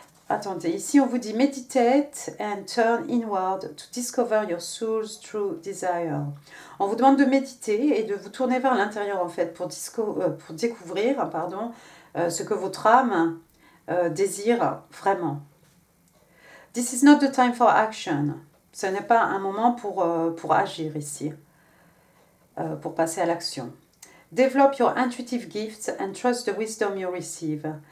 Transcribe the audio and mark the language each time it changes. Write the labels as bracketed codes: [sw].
[fr] Attendez, ici on vous dit [en] meditate and turn inward to discover your soul's true desire. [fr] On vous demande de méditer et de vous tourner vers l'intérieur en fait pour découvrir ce que votre âme désire vraiment. [en] This is not the time for action. [fr] Ce n'est pas un moment pour agir ici, pour passer à l'action. [en] Develop your intuitive gifts and trust the wisdom you receive.